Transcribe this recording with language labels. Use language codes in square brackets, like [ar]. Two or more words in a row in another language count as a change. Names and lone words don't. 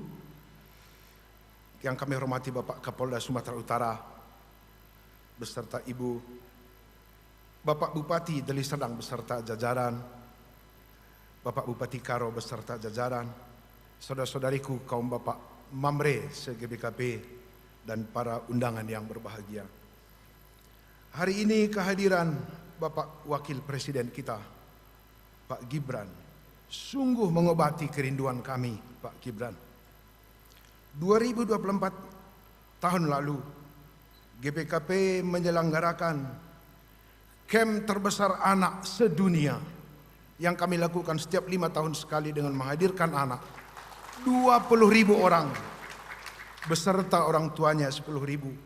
[id] Yang kami hormati Bapak Kapolda Sumatera Utara beserta ibu. Bapak Bupati Deli Serdang beserta jajaran. Bapak Bupati Karo beserta jajaran. Saudara-saudariku kaum Bapak Mamre se-GBKP dan para undangan yang berbahagia. Hari ini kehadiran Bapak Wakil Presiden kita, Pak Gibran, sungguh mengobati kerinduan kami, Pak Gibran. 2024 tahun lalu, GBKP menyelenggarakan camp terbesar anak sedunia yang kami lakukan setiap 5 tahun sekali dengan menghadirkan anak 20.000 orang beserta orang tuanya 10.000.